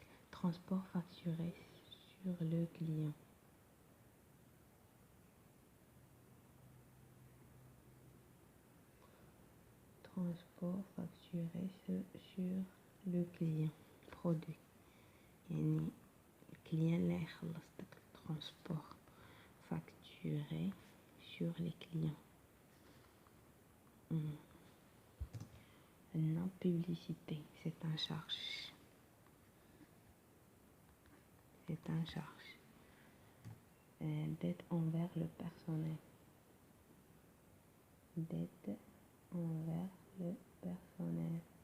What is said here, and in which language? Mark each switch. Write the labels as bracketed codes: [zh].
[fr] Transport facturé sur le client. Transport facturé sur le client. Produit. [ar] يعني الكليان اللي يخلص داك الترانسبور [fr] facturé sur les clients. Non, publicité, c'est un charge. C'est un charge. Dette envers le personnel. Dette envers le personnel.